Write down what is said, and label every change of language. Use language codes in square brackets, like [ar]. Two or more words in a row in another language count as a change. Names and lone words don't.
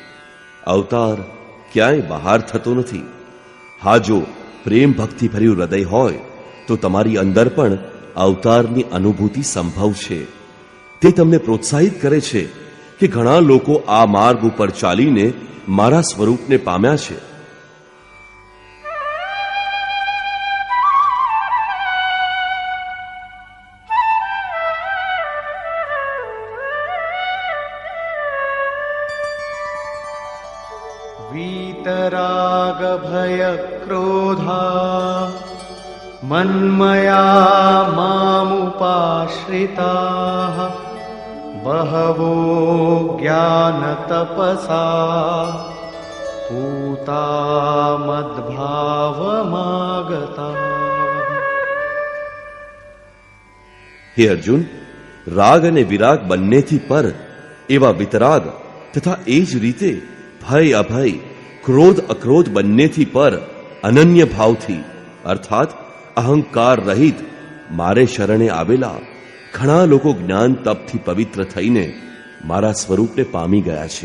[gu] અવતાર ક્યાંય બહાર થતો નથી. હા, જો પ્રેમ ભક્તિ ભર્યું હૃદય હોય તો તમારી અંદર પણ અવતારની અનુભૂતિ સંભવ છે. તે તમને પ્રોત્સાહિત કરે છે કે ઘણા લોકો આ માર્ગ ઉપર ચાલીને મારા સ્વરૂપને પામ્યા છે. [sa] वीतराग भय क्रोधा मन्मया मामुपाश्रिताः बहवो ज्ञान तपसा पूता मद्भावमागता. [gu] હે અર્જુન, રાગ અને વિરાગ બંનેથી પર એવા વિતરાગ તથા એ જ રીતે ભય અભય, ક્રોધ અક્રોધ બંનેથી પર અનન્ય ભાવથી અર્થાત અહંકાર રહિત મારે શરણે આવેલા ઘણા લોકો જ્ઞાન તપથી પવિત્ર થઈને મારા સ્વરૂપને પામી ગયા છે.